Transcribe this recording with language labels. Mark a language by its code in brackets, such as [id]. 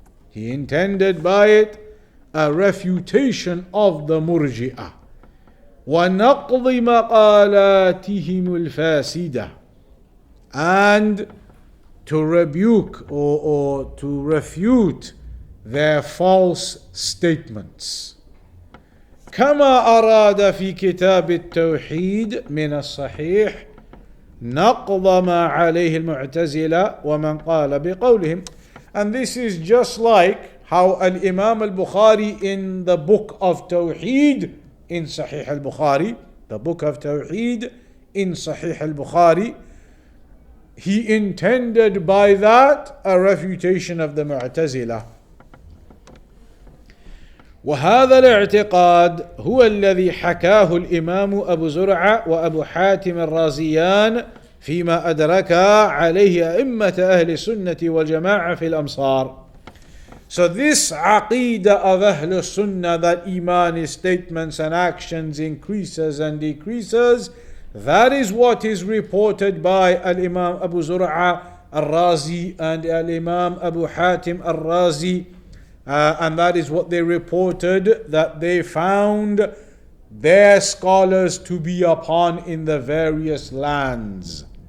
[en] He intended by it a refutation of the Murji'ah. [ar] وَنَقْضِ مَقَالَاتِهِمُ الْفَاسِدَةِ, [en] and to rebuke or to refute their false statements. [ar] كما أراد في كتاب التوحيد من الصحيح نقض ما عليه المعتزلة ومن قال بقولهم. [en] And this is just like how Al-Imam al-Bukhari in the book of Tawheed in Sahih al-Bukhari, the book of Tawheed in Sahih al-Bukhari, he intended by that a refutation of the Mu'tazila. [ar] وهذا الاعتقاد هو الذي حكاه الإمام أبو زرعة وأبو حاتم الرازيان فيما أدركا عليه أئمة أهل السنة والجماعة في الأمصار. [en] So this aqidah of Ahl Sunnah, that Iman is statements and actions, increases and decreases, that is what is reported by Al-Imam Abu Zur'a al-Razi and Al-Imam Abu Hatim al-Razi, and that is what they reported that they found their scholars to be upon in the various lands.